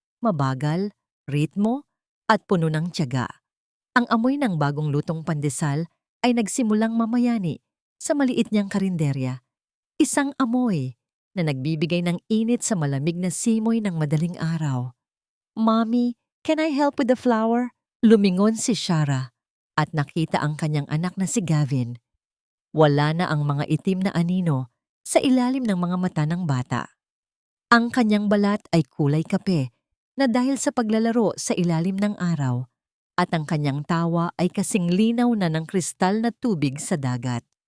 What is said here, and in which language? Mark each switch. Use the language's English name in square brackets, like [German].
[Filipino] Mabagal, ritmo, at puno ng tiyaga. Ang amoy ng bagong lutong pandesal ay nagsimulang mamayani sa maliit niyang karinderya. Isang amoy na nagbibigay ng init sa malamig na simoy ng madaling araw. [English] "Mommy, can I help with the flour?" [Filipino] Lumingon si Shara at nakita ang kanyang anak na si Gavin. Wala na ang mga itim na anino sa ilalim ng mga mata ng bata. Ang kanyang balat ay kulay kape na dahil sa paglalaro sa ilalim ng araw at ang kanyang tawa ay kasing linaw na ng kristal na tubig sa dagat.